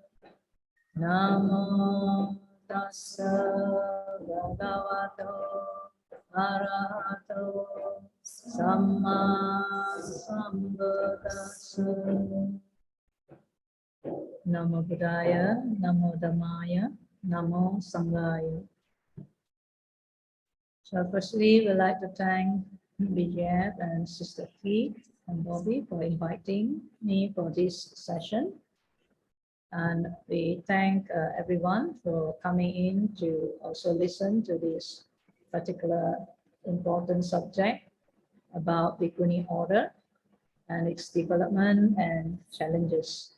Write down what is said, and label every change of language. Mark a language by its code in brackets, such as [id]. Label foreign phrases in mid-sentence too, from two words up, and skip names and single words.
[pi] Namo tassa bhagavato arahato samma sambuddhassa. Namo Buddhaya, Namo Dhammaya, Namo Sanghaya. [en] So firstly, we'd like to thank Vijay and Sister T and Bobby for inviting me for this session. And we thank everyone for coming in to also listen to this particular important subject about Bhikkhuni order and its development and challenges.